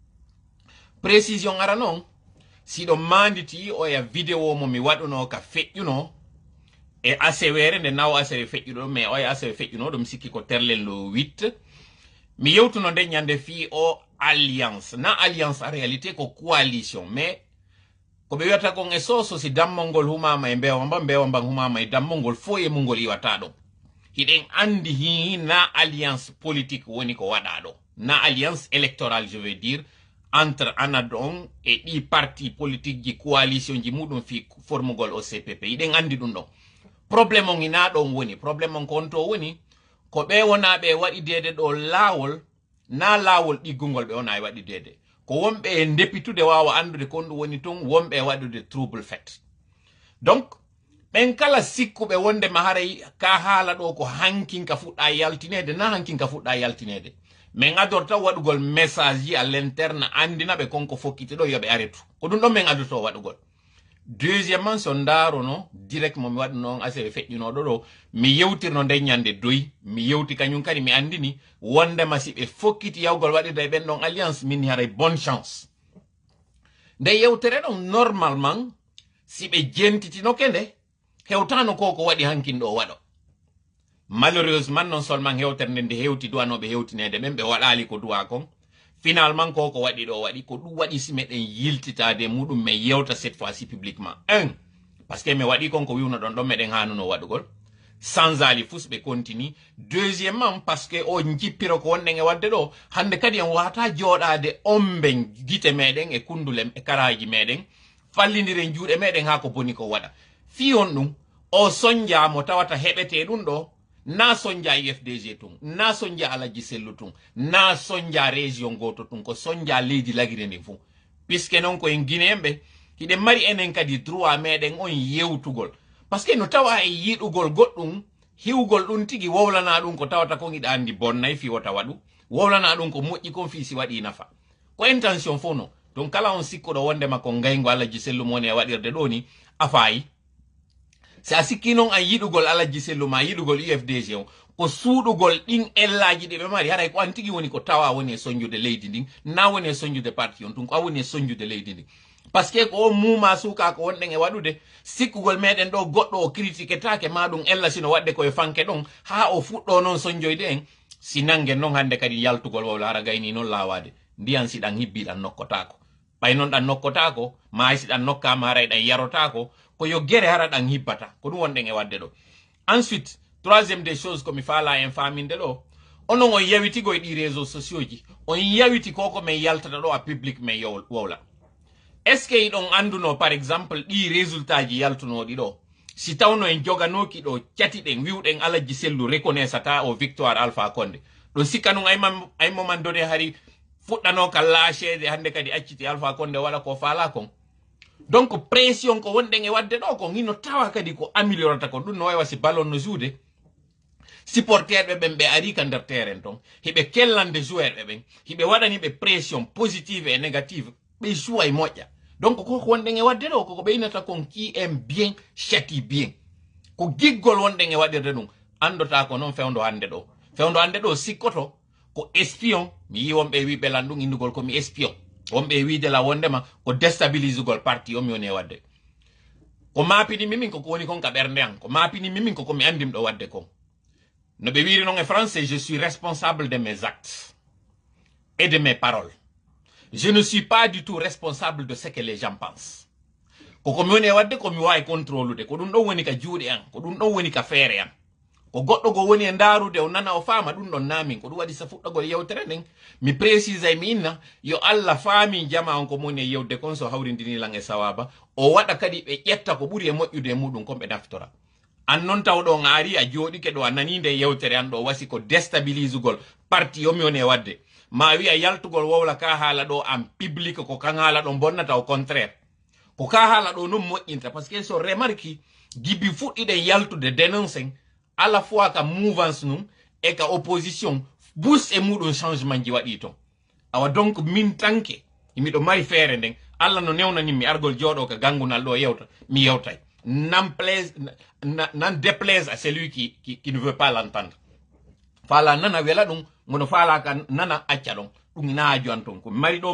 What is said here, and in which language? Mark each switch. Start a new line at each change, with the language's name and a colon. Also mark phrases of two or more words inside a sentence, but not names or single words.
Fula: précision ara noon siɗo manditi oya vidéo mo mi waɗuno ka feƴƴuno e asewere nde naw asewe feƴƴuɗo mais oya asewe feƴƴuno ɗum sikki ko terlen lo 8 mi yewtuno nde ñande fi o alliance na alliance
French: en réalité
Fula: ko coalition mais ko ɓe wiyata kon e soso si dammol ngol humama e mbewa mban humama e dammol ngol fo e mungol iwata ɗo hiɗen andi hi na
French: alliance politique
Fula: woni ko waɗa ɗo na
French: alliance électorale je veux dire entre
Fula: anadon e ɗi
French: parti politique
Fula: ji coalition ji muɗum fi formugol o CPP hiɗen andi ɗum ɗon probléme on ina ɗon woni probléme on ko on to woni ko ɓe wonaɓe waɗi dede ɗo laawol na laawol ɗiggugol ɓe wona e waɗi dede ko wonɓe e depitude wawa andude kon ɗum woni ton wonɓe e waɗude
French: trouble fait donc
Fula: ɓen kala sikkuɓe wondema haray ka haala ɗo ko hankinka fuɗɗa yaltinede na hankinka fuɗɗa yaltinede min adorta waɗugol message ji
French: à l'interne
Fula: andinaɓe konko fokkite ɗo yoɓe aretu ko ɗum ɗon min adoto waɗugol deuxièmement so ndarono direct momi waɗi noon asewe feƴƴunoɗo ɗo mi yewtirno nde ñande doyi mi yewti kañum kadi mi andini wondema si ɓe fokkiti yawgol waɗirda e ɓen ɗon alliance min haray
French: bonne chance
Fula: nde yewtere ɗon normalement si ɓe jentitinoke nde hewtano ko waɗi hankinɗo waɗo
French: malheureusement non seulement
Fula: hewtere nde hewti duwanoɓe hewtinede ɓen ɓe waɗali ko duwa kon finalement ko waɗi ɗo waɗi ko ɗum waɗi si meɗen yiltitade muɗum mais yewta
French: cette fois ci publiquement parce
Fula: que mi waɗi kon ko wiwno ɗon ɗon meɗen hanuno waɗugol sans ali fus ɓe continue
French: deuxièmement parce que
Fula: o jippiro ko wonɗen e wadde ɗo hande kadi en wata joɗade omɓe guite meɗen e kundule e karaji meɗen fallidiren juuɗe meɗen ha ko boni ko waɗa fi on ɗum o sonja mo tawata heɓete ɗum ɗo na sonja UFDG tun na sonja Alaji Sellu tun na sonja région goto tun ko sonja leydi lagire ndin fu puisque non ko en guinéemɓe hiɗen mari enen kadi droit meɗen on yewtugol parce que no tawa e yiɗugol goɗɗum hiwgol ɗum tigi wowlana ɗum ko tawata kon iɗa andi bonnay fi wota waɗu wowlana ɗum ko moƴƴi kon fi si waɗi nafa ko intention fo no donc kala on sikkuɗo wondema ko ngaygo Alaji Sellu mo woni e waɗirde ɗo ni a fayi si a sikki noon an yiɗugol Alaji Sellu ma yiɗugol UFDG o ko suuɗugol ɗin ellaji ɗi ɓe mari haray ko an tigi woni ko tawa woni e soñjude leydi ndin na woni e soñjude parti on tun ko a woni e soñjude leydi ndin
French: par ce que
Fula: ko o muma suka ko wonɗen e waɗude sikkugol meɗen ɗo goɗɗo o critiquetake ma ɗum ella sino waɗde koye fanke ɗon ha o fuɗɗo noon soñjoyde en sinange non hande kadi yaltugol wawla ara gayni non lawade ndiyan siɗan hibbiɗan nokkotako ɓay non ɗan nokkotako ma siɗan nokkama haray ɗan yarotako ko yo gere hara ɗan hibbata ko ɗum wonɗen e wadde ɗo.
French: Ensuite troisième des choses
Fula: komi faala en faminde ɗo onon on yawitigo e ɗi
French: réseaux sociaux
Fula: ji on yawiti koko men yaltata ɗo a public men wowla.
French: est ce que
Fula: iɗon anduno
French: par exemple
Fula: ɗi résultat ji yaltunoɗi ɗo si tawno en joganoki ɗo catiɗen wiwɗen alaji sellu reconnaissata o Victoire Alpha Condé ɗon sikka nun aymoman done hari fuɗɗano ka laacede hande kadi acciti Alpha Condé waɗa ko faala kon. Donc pression ko wonɗen e wadde ɗo ko hino tawa kadi ko améliorata ko ɗum no wawi wasi ballon no juude supporterɓe ɓen ɓe ari ka nder terrain ton hiɓe kellande joueur ɓe ɓen hiɓe waɗaniɓe
French: pression positive et négative
Fula: ɓe jouwa e moƴƴa. Donc koko wonɗen e wadde ɗo koko ɓeynata kon
French: qui aime bien châtie bien
Fula: ko giggol wonɗen e waɗirde ɗum andota ko noon fewndo hande ɗo sikkoto ko espion mi yi wonɓe wi ɓelan ɗum indugol komi espion wonɓe wiide la wondema ko déstabilise gol parti o mi woni e wadde ko mapini mimin koko woni kon ka ɓernde an ko mapini mimin koko mi andim ɗo wadde kon no ɓe wiri non e français
French: je suis responsable de mes actes et de mes paroles. Je ne suis pas du tout responsable de ce que les gens pensent.
Fula: Koko mi woni e wadde ko mi wawi contrôlude ko ɗum ɗon woni ka juuɗe an ko ɗum ɗon woni ka feere an ko goɗɗo go woni e ndarude o nana o faama ɗum ɗon namin ko ɗum waɗi sa fuɗɗogol yewtere nden mi précise mi inna yo Allah faami jama on ko moni e yewde kon so hawrindinilan e sawaba o waɗa kadi ɓe ƴetta ko ɓuri e moƴƴude e muɗum kon ɓe naftora. An non taw ɗo ngaari a jooɗike ɗo a nanide e yewtere an ɗo wasi ko déstabilise gol parti o mi woni e wadde ma wi'a yaltugol wowla ka haala ɗo
French: en public
Fula: ko kan haala ɗo bonnata
French: au contraire
Fula: ko ka haala ɗo non moƴƴinta
French: par ce que
Fula: so remarque gibi fuɗɗiɗen yaltude dénoncen
French: à la fois
Fula: ka mouvance num e ka opposition bus e muɗum changement ji waɗi ton awa donc min tanke miɗo mari feere nden Allah no newnani mi argol jooɗo ka gangunal ɗo yewta mi yewtay nan
French: déplaise à celui qui ne veut pas l'entendre
Fula: faala nana wela ɗum mono faala ka nana acca ɗon ɗum naajo an ton ko mari ɗo